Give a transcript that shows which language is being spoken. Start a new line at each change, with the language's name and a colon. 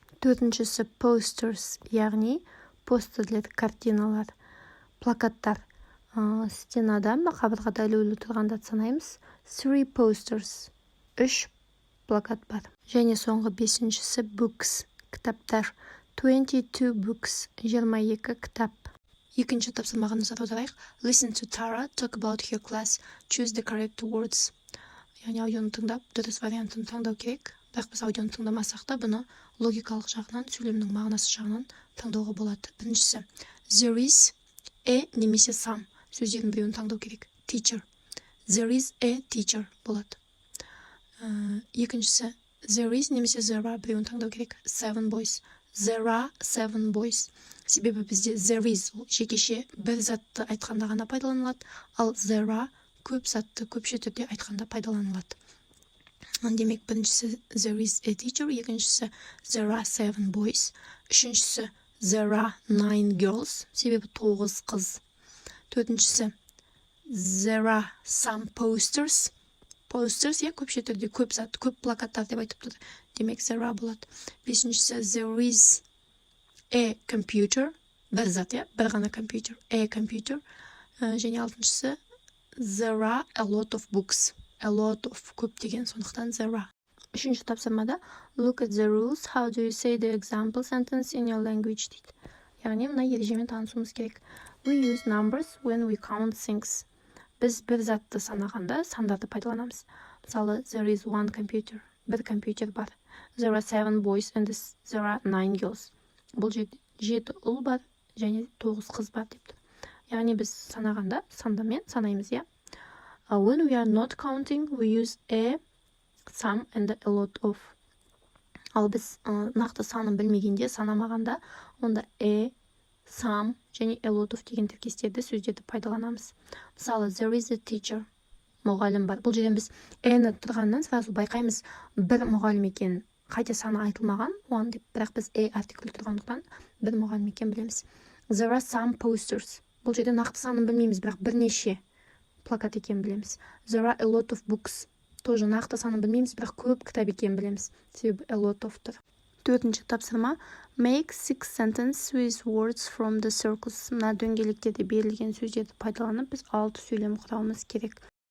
Kazakh: Төртіншісі posters, яғни постерлер, картиналар, плакаттар. Стенада, қабырғада ілулі тұрғанда санаймыз. 3 posters, 3 плакат бар. Және соңғы бесіншісі books, кітаптар. 22 books, 22 кітап. Екінші тапсырмаға назар аударайық.
English: Listen to Tara, talk about her class, choose the correct words.
Kazakh: Яғни аудионы тыңдап, дұрыс вариантын таңдау керек. Бірақ біз аудионы тыңдамасақ та, бұны логикалық жағынан, сөйлемнің мағынасы жағынан таңдауға болады. Біріншісі, there is a немесе some сөздердің біреуін таңдау керек.
English: Teacher. There is a teacher болады.
Kazakh: Екіншісі, there is немесе there are біреуін таңдау керек.
English: 7 boys. There are 7 boys.
Kazakh: Себебі бізде there is жекеше бір затты айтқанда ғана пайдаланылады, ал there are көп затты көпше түрде айтқанда пайдаланылады. Демек, біріншісі
English: there is a teacher,
Kazakh: екіншісі
English: there are 7 boys,
Kazakh: үшіншісі
English: there are 9 girls,
Kazakh: себебі 9 қыз. Төртіншісі
English: there are some posters.
Kazakh: Posters, көпше түрде көп зат, көп плакаттар деп айтып тұр. Демек, there are болады. Бесіншісі
English: there is a computer.
Kazakh: Бір зат, бір ғана компьютер.
English: A computer.
Kazakh: Және алтыншысы
English: there are a lot of books. A lot of
Kazakh: көп деген, сондықтан
English: there are.
Kazakh: Үшінші тапсырмада
English: look at the rules. How do you say the example sentence in your language?
Kazakh: дейді. Яғни мына ережемен танысуымыз керек.
English: We use numbers when we count things.
Kazakh: Біз бір затты санағанда сандарды пайдаланамыз. Мысалы,
English: there is one computer.
Kazakh: Бір компьютер бар.
English: There are 7 boys and there are 9 girls.
Kazakh: Бұл 7 ұл бар және 9 қыз бар деп тұр. Яғни біз санағанда сандамен санаймыз,
English: When we are not counting, we use a, some and a lot of.
Kazakh: Ал біз нақты санын білмегенде, санамағанда, онда a, some және a lot of деген тіркестерді сөздерді пайдаланамыз.
English: Мысалы, there is a teacher.
Kazakh: Мұғалім бар. Бұл жерден біз a-ні тұрғаннан
Russian: сразу
Kazakh: байқаймыз бір мұғалім екен. Қайта саны айтылмаған, one деп, бірақ біз a артиклі тұрғандықтан бір мұғалім екен білеміз.
English: There are some posters.
Kazakh: Бұл жерде нақты санын білмейміз, бірақ бірнеше плакат екен білеміз. There are a lot of books. Тоже нақты санын білмейміз, бірақ көп кітап екен білеміз. Себебі a lot of тұр. Төртінші тапсырма.
English: Make 6 sentences with words from the circles.
Kazakh: Мына дөңгелектерде берілген сөздерді пайдаланып, біз 6 сөйлем құрауымыз керек.